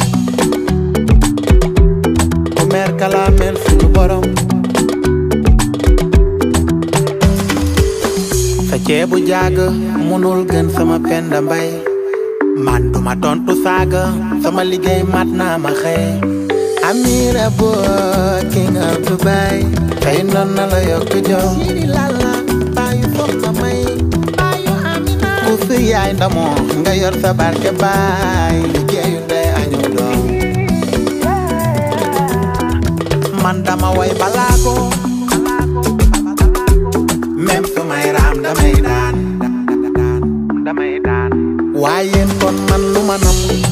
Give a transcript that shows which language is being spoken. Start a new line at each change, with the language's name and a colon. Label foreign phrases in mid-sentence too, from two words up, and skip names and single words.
Wolof: bu mer kala mel suñu borom sa ceebu jàgg munul gën sama penda mbay man duma tontu saaga sama liggéey mat naa ma xëy Amira boo
English: king of Dubai
Wolof: tey noon na la yokk jom siri lala baayu soxna may baayu Amina ku si yaay ndamoo nga yor sa barke baay liggéeyu ndey añu doom man dama way balaago même su may raam damay daan waaye kon man lu ma nam